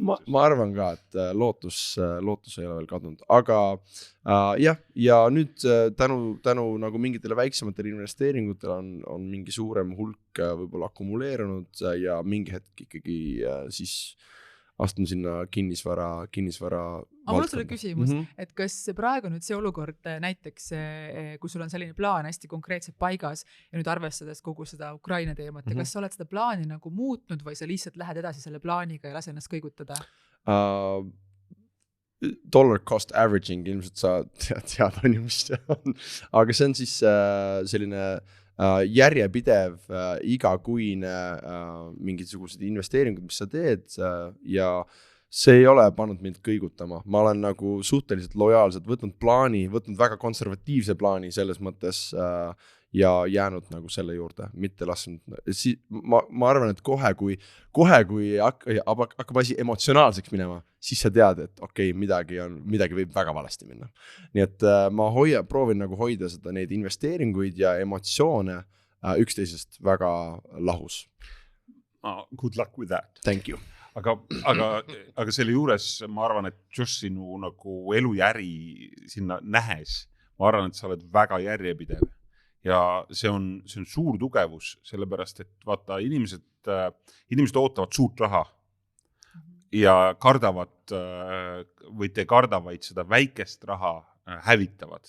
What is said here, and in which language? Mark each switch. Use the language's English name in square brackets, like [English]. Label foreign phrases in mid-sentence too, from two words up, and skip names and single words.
[Estonian] Ma arvan ka, et lootus ei ole veel kadunud, aga ja nüüd tänu nagu mingitele väiksematele investeeringutele on mingi suurem hulk võib-olla akumuleerunud ja mingi hetk ikkagi siis astun sinna kinnisvara aga mul on sulle küsimus, et kas praegu nüüd see olukord näiteks, kui sul on selline plaan hästi konkreetselt paigas ja nüüd arvestades kogu seda Ukraina teemat, ja kas sa oled seda plaani nagu muutnud või sa lihtsalt lähed edasi selle plaaniga ja lase ennast kõigutada? [English] Dollar cost averaging, [Estonian] ilmselt sa tead on ju, mis see on, aga see on siis selline järjepidev igakuine mingisugused investeeringud, mis sa teed ja see ei ole pannud mind kõigutama. Ma olen nagu suhteliselt lojaalselt võtnud väga konservatiivse plaani selles mõttes ja jäänud nagu selle juurde, mitte lasknud. Ma arvan, et kohe kui hakkab asi emotsionaalseks minema, siis sa tead, et okei, midagi võib väga valesti minna. Nii et ma proovin nagu hoida neid investeeringuid ja emotsioone üksteisest väga lahus. [English] Good luck with that. Thank you. [Estonian] Aga selle juures ma arvan, et just sinu nagu elujäri sinna nähes, ma arvan, et sa oled väga järjepidev. Ja see on suur tugevus, sellepärast, et vaata, inimesed ootavad suurt raha ja kardavad või te kardavaid seda väikest raha hävitavad.